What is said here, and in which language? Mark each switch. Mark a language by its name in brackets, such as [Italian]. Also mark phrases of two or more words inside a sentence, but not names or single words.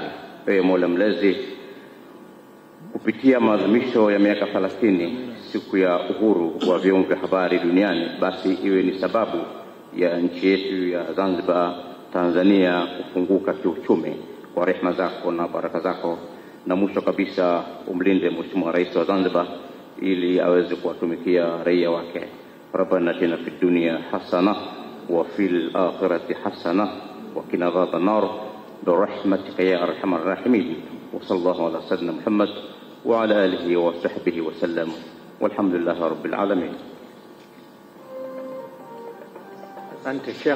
[Swahili] Mola Mlezi, kupitia maadhimisho ya miaka 30 siku ya uhuru wa vyombo vya habari duniani, basi iwe ni sababu ya nchi yetu ya Zanzibar, Tanzania kufunguka kiuchumi kwa rehema zako na baraka zako. Na mwisho kabisa, umlinde Mheshimiwa Rais wa Zanzibar ili aweze kuwatumikia raia wake. [Arabic] ربنا آتنا في الدنيا حسنة وفي الآخرة حسنة وقنا عذاب النار برحمتك يا أرحم الراحمين. وصلى الله على سيدنا محمد وعلى آله وصحبه وسلم. والحمد لله رب العالمين. [Swahili] Asante Sheikh.